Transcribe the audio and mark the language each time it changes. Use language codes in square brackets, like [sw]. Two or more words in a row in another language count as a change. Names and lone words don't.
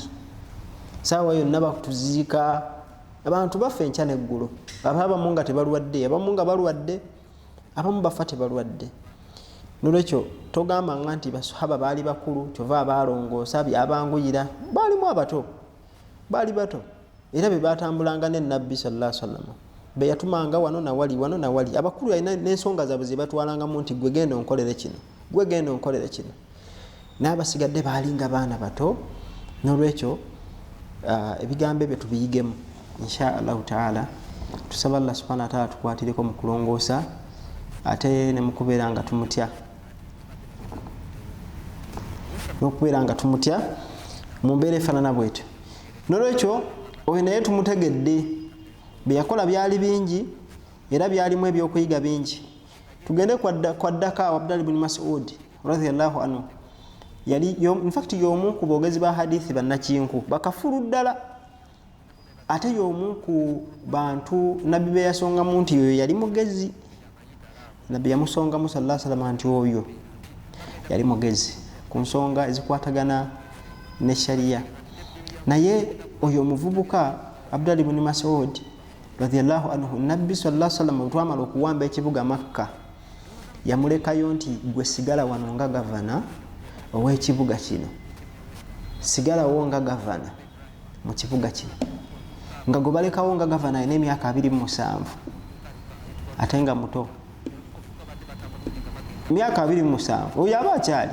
[lg] Saawa yonna bakutuziika, abantu baffe enkya n'eggulo, abamu nga tebalwadde, abamu nga balwadde, abamu bafa tebalwadde. N'olwekyo togamba nga nti basahaba baali bakulu kyova abaalongoosa byabanguyira, baalimu abato, baali bato era be batambulanga ne nabbi [ar] صلى الله عليه وسلم, [lg] be yatumanga wano na wali. Abakulu alina n'ensonga zaabwe ze batwalangamu nti gwe genda onkolere kino, gwe genda onkolere kino. N'abasigadde baalinga baana bato. N'olwekyo ebigambo ebyo tubiyigemu [ar] إن شاء الله تعالى. [lg] Tusaba [ar] الله سبحانه وتعالى [lg] tukwatireko mu kulongoosa ate ne mukubeera nga tumutya, n'okubeera nga tumutya mu mbeera efaanana bwetyo. N'olwekyo oyo naye tumutegedde, bye yakola byali bingi era byalimu ebyokuyiga bingi. Tugende kwa ddaka Abdullah ibn Mas'ud [ar] رضي الله عنه, [lg] yali [en] in fact [lg] y'omu ku boogezi ba hadithi bannakinku bakafulu ddala, ate y'omu ku bantu nabbi be yasongamu nti oyo yali mugezi. Nabbi yamusongamu [ar] صلى الله عليه وسلم [lg] nti oyo yali mugezi ku nsonga ezikwatagana ne sharia. Naye oyo omuvubuka Abdullah ibn Mas'ud [ar] رضي الله عنه, [lg] nabbi [ar] صلى الله عليه وسلم [lg] bwe twamala okuwamba ekibuga Makka yamulekayo nti gwe sigala wano nga gavana ow'ekibuga kino, sigalawo nga gavana mu kibuga kino. Nga gwe balekawo nga gavana alina emyaka 27 ate nga muto, myaka 27 oyo aba akyali.